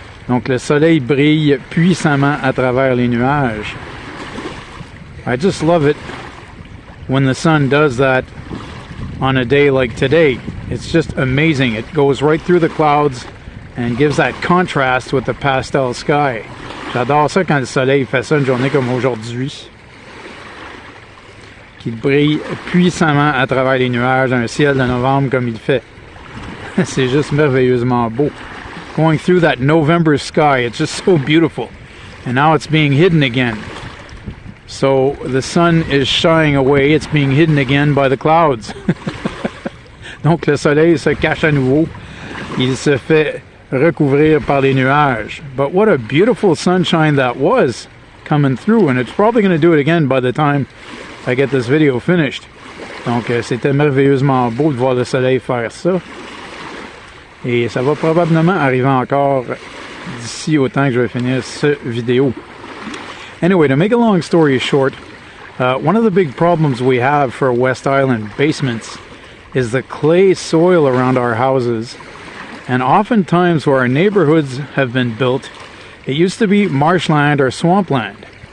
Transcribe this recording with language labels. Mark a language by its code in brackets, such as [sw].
[fr] Donc le soleil brille puissamment à travers les nuages. [en] I just love it when the sun does that on a day like today. It's just amazing. It goes right through the clouds and gives that contrast with the pastel sky. [fr] J'adore ça quand le soleil fait ça une journée comme aujourd'hui. Qu'il brille puissamment à travers les nuages, un ciel de novembre comme il fait. C'est juste merveilleusement beau. [en] Going through that November sky, it's just so beautiful. And now it's being hidden again. So the sun is shying away, it's being hidden again by the clouds. [fr] Donc le soleil se cache à nouveau. Il se fait recouvrir par les nuages. [en] But what a beautiful sunshine that was coming through. And it's probably going to do it again by the time I get this video finished. [fr] Donc c'était merveilleusement beau de voir le soleil faire ça. Et ça va probablement arriver encore d'ici au temps que je vais finir cette vidéo. [en] Anyway, to make a long story short, one of the big problems we have for West Island basements is the clay soil around our houses. And oftentimes where our neighborhoods have been built, it used to be marshland or swampland.